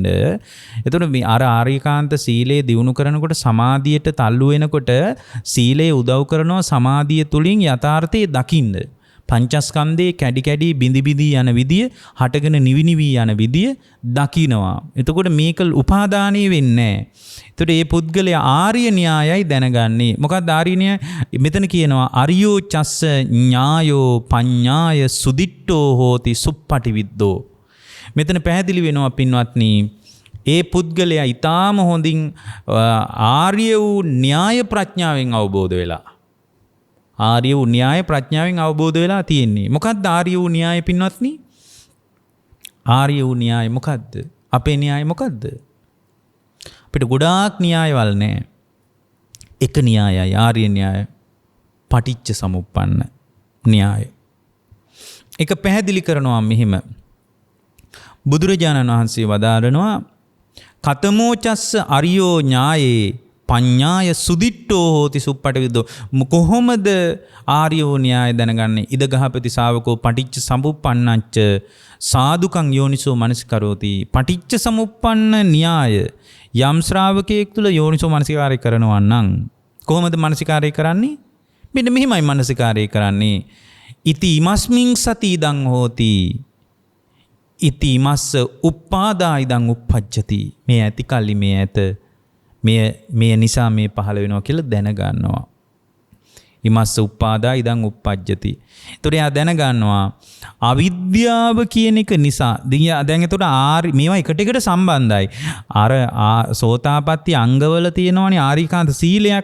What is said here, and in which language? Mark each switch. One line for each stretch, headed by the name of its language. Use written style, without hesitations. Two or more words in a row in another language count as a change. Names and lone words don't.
Sinhala: එතකොට මේ අර ආර්යකාන්ත සීලය දිනු කරනකොට සමාධියට තල්ලු වෙනකොට සීලය උදව් කරනවා සමාධිය තුලින් යථාර්ථය දකින්න. පංචස්කන්ධේ කැඩි කැඩි බිඳි බිඳි යන විදිය, හටගෙන නිවි නිවි යන විදිය දකිනවා. එතකොට මේක උපාදානීය වෙන්නේ නැහැ. එතකොට මේ පුද්ගලයා ආර්ය න්‍යායයි දැනගන්නේ. මොකක්ද ආර්ය න්‍යාය? මෙතන කියනවා
Pali: අරියෝ චස්ස ඥායෝ පඤ්ඤාය සුදිට්ඨෝ හෝති සුප්පටිවිද්දෝ.
Sinhala: මෙතන පැහැදිලි වෙනවා පින්වත්නි, ඒ පුද්ගලයා ඊටාම හොඳින් ආර්ය වූ න්‍යාය ප්‍රඥාවෙන් අවබෝධ වෙලා. ආර්ය වූ න්‍යාය ප්‍රඥාවෙන් අවබෝධ වෙලා තියෙන්නේ. මොකක්ද ආර්ය වූ න්‍යාය පින්වත්නි? ආර්ය වූ න්‍යාය මොකක්ද? අපේ න්‍යාය මොකක්ද? අපිට ගොඩාක් න්‍යායවල නැහැ. එක න්‍යායයි ආර්ය න්‍යාය.
Pali: පටිච්ච සමුප්පන්න
Sinhala: න්‍යාය. ඒක පැහැදිලි කරනවා මෙහිම. බුදුරජාණන් වහන්සේ වදාරනවා
Pali: කතමෝ චස්ස අරියෝ ඥායේ පඤ්ඤාය සුදිට්ඨෝ හෝති සුප්පටිවිද්දෝ.
Sinhala: කොහොමද ආර්යෝ න්‍යාය දැනගන්නේ?
Pali: ඉද ගහපති ශාවකෝ පටිච්ච සමුප්පන්නච්ච සාදුකං යෝනිසෝ මනසිකරෝති. පටිච්ච සමුප්පන්න
Sinhala: න්‍යාය යම් ශ්‍රාවකයෙක් තුල යෝනිසෝ මනසිකාරය කරනවා නම් කොහොමද මනසිකාරය කරන්නේ? මෙන්න මෙහිමයි මනසිකාරය කරන්නේ.
Pali: ඉති ඉමස්මින් සති ඉදං හෝති. ඉති ඉමස්ස උප්පාදා ඉදං උප්පජ්ජති.
Sinhala: මේ ඇති කල්ලි මේ ඇත මේ නිසා මේ පහළ වෙනවා කියලා දැනගන්නවා.
Pali: ඉමස්ස උප්පාදා ඉදං උප්පජ්ජති.
Sinhala: ඒතකොට එයා දැනගන්නවා අවිද්‍යාව කියන එක නිසා. දැන් ඒතකොට මේවා එකට එකට සම්බන්ධයි. අර සෝතාපට්ටි අංගවල තියෙනවනේ ආරිකාන්ත සීලයක්.